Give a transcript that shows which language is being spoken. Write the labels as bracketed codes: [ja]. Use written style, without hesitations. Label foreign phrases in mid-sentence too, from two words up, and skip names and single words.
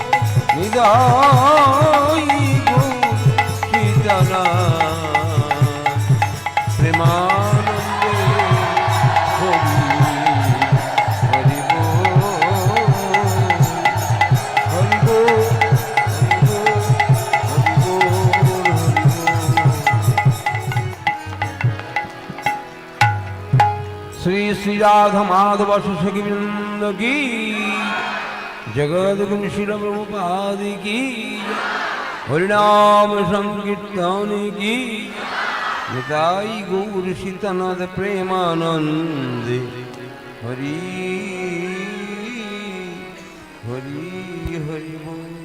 [bn] নিতাই গৌরী সীতানাথ প্রেমানন্দে হরি হরি বল [hi] श्री श्री राधा माधव सखी वृंद की जगत गुरु श्री प्रभुपाद की हरिनाम संकीर्तन की निताई गौर सीतानाथ प्रेमानंद हरि हरि हरि बोल